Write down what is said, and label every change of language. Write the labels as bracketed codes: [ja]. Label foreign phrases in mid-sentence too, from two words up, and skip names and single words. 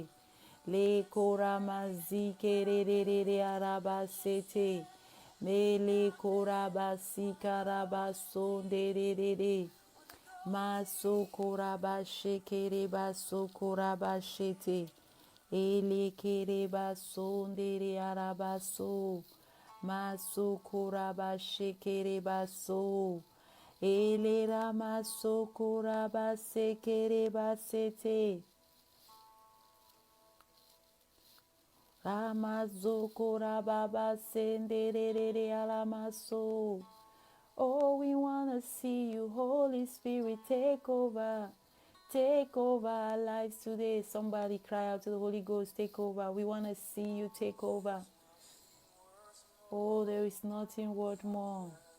[en] Le Koramazi Kerere Araba Sete. Mele Korabasi Karabaso de Maso Korabashe Kerebaso Korabashete. Ele Kerebaso de Arabaso. Maso Korabashe Kerebaso. Ele Ramaso Korabase Kerebasete. Ramazo Korababa Sendere Alamaso. Oh, we want to see you, Holy Spirit, take over. Take over our lives today. Somebody cry out to the Holy Ghost, take over. We want to see you take over. Oh, there is nothing worth more.